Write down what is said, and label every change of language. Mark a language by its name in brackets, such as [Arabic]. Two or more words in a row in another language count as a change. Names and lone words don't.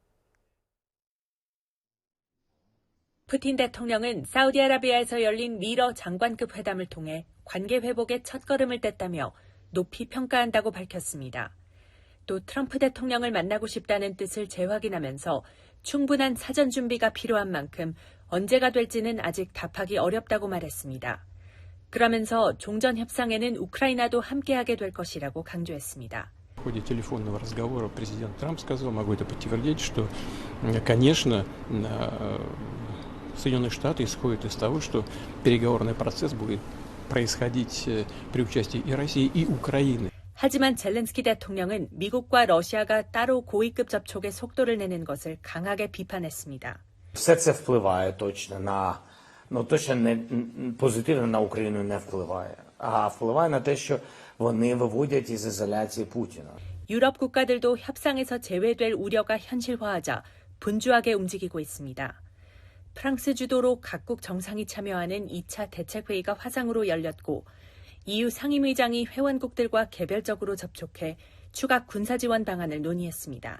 [Korean] 푸틴 대통령은 사우디아라비아에서 열린 미러 장관급 회담을 통해 관계 회복의 첫걸음을 뗐다며 높이 평가한다고 밝혔습니다. 또 트럼프 대통령을 만나고 싶다는 뜻을 재확인하면서 충분한 사전 준비가 필요한 만큼 언제가 될지는 아직 답하기 어렵다고 말했습니다. 그러면서 종전 협상에는 우크라이나도 함께하게 될 것이라고 강조했습니다. [Russian] В ходе телефонного разговора президент Трамп сказал, могу это подтвердить, что, конечно, Соединенные Штаты исходят из того, что переговорный процесс будет происходить при участии и России, и Украины. [Korean] 하지만 젤렌스키 대통령은 미국과 러시아가 따로 고위급 접촉에 속도를 내는 것을 강하게 비판했습니다. [Ukrainian] Все це впливає точно точно не позитивно на Україну не впливає, а впливає на те, що вони виводять із ізоляції Путіна. [Korean] 유럽 국가들도 협상에서 제외될 우려가 현실화하자 분주하게 움직이고 있습니다. 프랑스 주도로 각국 정상이 참여하는 2차 대책회의가 화상으로 열렸고 EU 상임의장이 회원국들과 개별적으로 접촉해 추가 군사지원 방안을 논의했습니다.